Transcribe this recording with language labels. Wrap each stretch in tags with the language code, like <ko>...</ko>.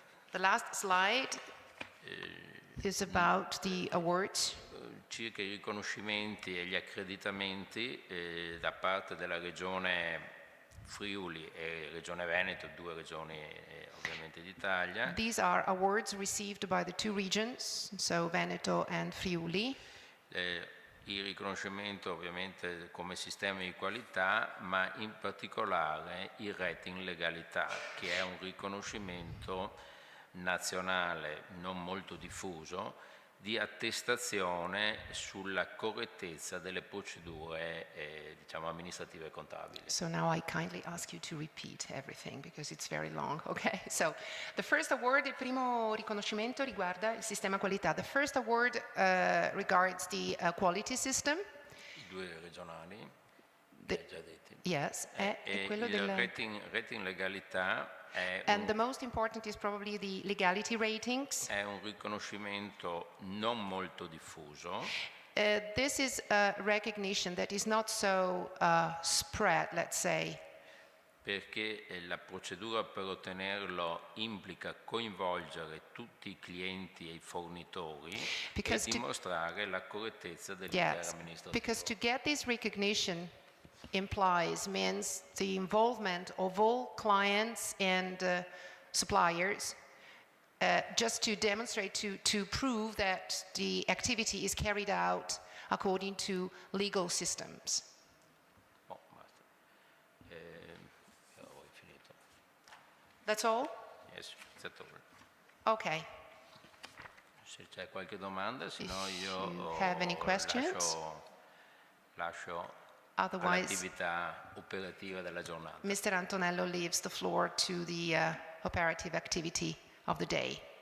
<en>The last slide is about the awards.</en> <it>Circa i riconoscimenti e gli accreditamenti da parte della Regione Friuli e Regione Veneto, 2 regioni ovviamente d'Italia.</it> <en>These are awards received by the 2 regions, so Veneto and Friuli.</en> <it>Il riconoscimento ovviamente come sistema di qualità, ma in particolare il rating legalità, che è un riconoscimento nazionale non molto diffuso di attestazione sulla correttezza delle procedure diciamo amministrative e contabili.</it> <en>So now I kindly ask you to repeat everything because it's very long. Okay, so the first award,</en> <it>il primo riconoscimento riguarda il sistema qualità.</it> <en>The first award regards the quality system.</en> <it>I 2 regionali, già detti. Yes, è quello il del rating legalità</it> <en>and the most important is probably the legality ratings.</en> <it>È un riconoscimento non molto diffuso.</it> <en>This is a recognition that is not so spread, let's say.</en> <it>Perché la procedura per ottenerlo implica coinvolgere tutti i clienti e i fornitori e dimostrare la correttezza dell'intera amministrazione.</it> <en>Because to get this recognition means the involvement of all clients and suppliers, just to demonstrate, to prove that the activity is carried out according to legal systems.</en> <it>Oh, basta. Ho finito.</it> <en>That's all? Yes, that's all. Okay.</en> <it>Se c'è qualche domanda, se no io</it> <en>have any questions?</en> <it>lascio</it> <en>Otherwise,</en> <it>all'attività operativa della giornata.</it> <en>Mr. Antonello leaves the floor to the operative activity of the day.</en>